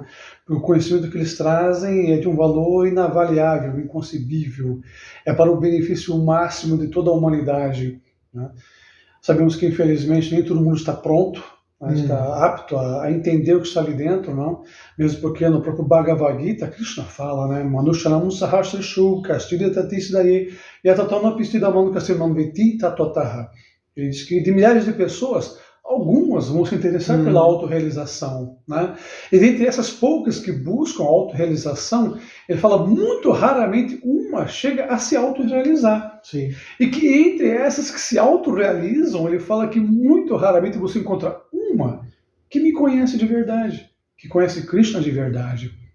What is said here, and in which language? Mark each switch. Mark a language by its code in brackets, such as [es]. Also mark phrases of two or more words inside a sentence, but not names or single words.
[pt] O conhecimento que eles trazem é de um valor inavaliável, inconcebível, é para o benefício máximo de toda a humanidade, né? Sabemos que, infelizmente, nem todo mundo está pronto, está apto a entender o que está ali dentro, não? Mesmo porque no próprio Bhagavad Gita, Krishna fala, né? [sa] Manusharam sahasrishu kastira tatisidaye yatatana pistidamanu kastirman veti tatotaha. [pt] Ele diz que de milhares de pessoas, algumas vão se interessar pela autorrealização, né? E dentre essas poucas que buscam autorrealização, ele fala muito raramente uma chega a se autorrealizar. Sim. E que entre essas que se autorrealizam, ele fala que muito raramente você encontra uma que me conhece de verdade, que conhece Krishna de verdade.